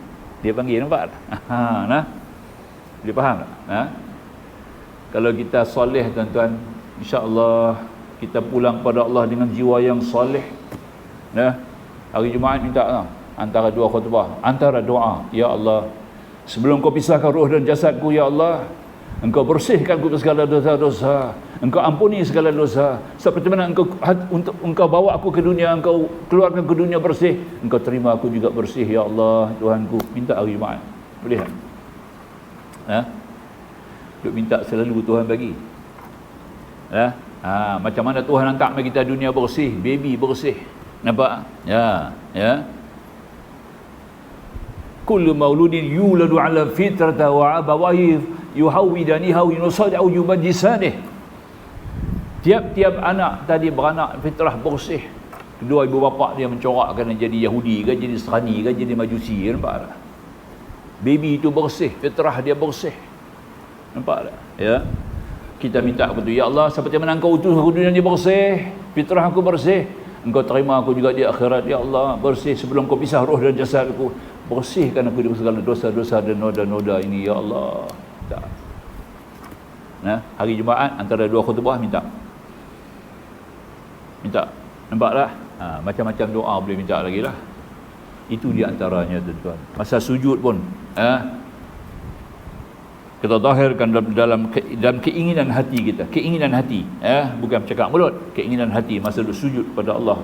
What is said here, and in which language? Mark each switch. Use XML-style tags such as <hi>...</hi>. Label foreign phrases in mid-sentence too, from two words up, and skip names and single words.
<ms>Dia panggil, nampak tak? Dia faham tak? Kalau kita soleh, tuan-tuan, insya-Allah kita pulang pada Allah dengan jiwa yang soleh. Hari Jumaat minta antara dua khutbah, antara doa, ya Allah, sebelum kau pisahkan roh dan jasadku, ya Allah, Engkau bersihkan aku segala dosa-dosa, Engkau ampuni segala dosa. Seperti mana untuk Engkau bawa aku ke dunia, Engkau keluarkan ke dunia bersih, Engkau terima aku juga bersih, ya Allah, Tuhanku. Minta hari Jumaat. Boleh tak? Duk minta selalu Tuhan bagi. Macam mana Tuhan hantar kita dunia bersih, baby bersih. Nampak?</ms> <ar>Ya. كل مولود يولد على الفطرة وأبواه يهودانه وينصرانه يمجسانه.</ar> <ms>Tiap-tiap anak tadi beranak fitrah bersih. Kedua ibu bapa dia mencorakkan jadi Yahudi ke, jadi Nasrani ke, jadi Majusi. Nampak tak? Baby itu bersih, fitrah dia bersih. Nampak tak? Ya. Kita minta apa tu? Ya Allah, seperti mana Engkau utus aku dunia ni bersih, fitrah aku bersih, Engkau terima aku juga di akhirat. Ya Allah, bersih sebelum Kau pisah roh dan jasad aku. Bersihkan aku dari segala dosa-dosa dan noda-noda ini, ya Allah. Tak. Nah, hari Jumaat antara dua khutbah minta. Nampak tak? Macam-macam doa boleh minta lagi lah. Itu di antaranya, tuan-tuan. Masa sujud pun, kita zahirkan dalam keinginan hati kita, keinginan hati, bukan bercakap mulut, keinginan hati masa duduk sujud pada Allah.</ms>